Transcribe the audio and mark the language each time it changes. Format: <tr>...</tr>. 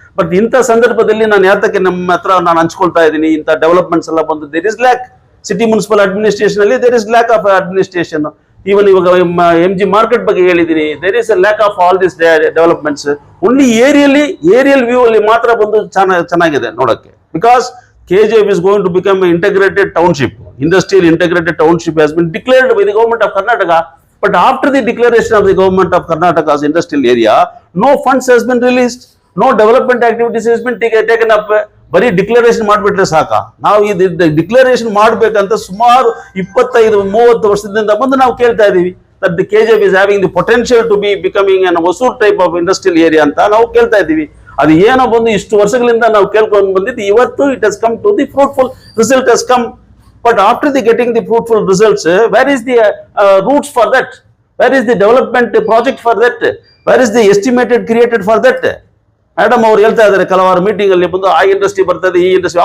<kn>But ಇಂಥ ಸಂದರ್ಭದಲ್ಲಿ ನಾನು ಯಾತಕ್ಕೆ ನಮ್ಮ ಹತ್ರ ನಾನು ಹಂಚ್ಕೊಳ್ತಾ ಇದ್ದೀನಿ, ಇಂಥ ಡೆವಲಪ್ಮೆಂಟ್ಸ್ ಎಲ್ಲ ಬಂದು</kn> <en>There is lack. City municipal administration ಅಲ್ಲಿ there is lack of administration. Even ಇವಾಗ MG market</en> <kn>ಬಗ್ಗೆ ಹೇಳಿದ್ದೀನಿ,</kn> <en>There is a lack of all this developments. Only aerial view</en> <kn>ಅಲ್ಲಿ ಮಾತ್ರ ಬಂದು ಚೆನ್ನಾಗಿದೆ ನೋಡಕ್ಕೆ.</kn> <en>Because KGF is going to become an integrated township. Industrial integrated township has been declared by the government of Karnataka. But after the declaration of the government of Karnataka's industrial area, no funds has been released. No development activities has been taken up.</en> <kn>ಬರೀ declaration ಮಾಡಿಬಿಟ್ರೆ ಸಾಕ? ನಾವು ಇದು declaration ಮಾಡ್ಬೇಕಂತ ಸುಮಾರು 25-30 ವರ್ಷದಿಂದ ಬಂದು ನಾವು ಕೇಳ್ತಾ ಇದೀವಿ.</kn> <en>that the KGF is having the potential to be becoming an Hosur type of industrial area</en> <kn>ಅಂತ ನಾವು ಕೇಳ್ತಾ ಇದ್ದೀವಿ. ಅದು ಏನೋ ಬಂದು ಇಷ್ಟು ವರ್ಷಗಳಿಂದ ನಾವು ಕೇಳ್ಕೊಂಡು ಬಂದಿದ್ದು, ಇವತ್ತು</kn> <en>It has come to the fruitful result has come. But after the getting the fruitful results, where is the roots for that? Where is the development project for that? Where is the estimated created for that?</en> <kn>Madam ಅವ್ರು ಹೇಳ್ತಾ ಇದ್ದಾರೆ ಕೆಲವಾರು meeting ಅಲ್ಲಿ ಬಂದು, ಆ industry ಬರ್ತದೆ, ಈ industry.</kn>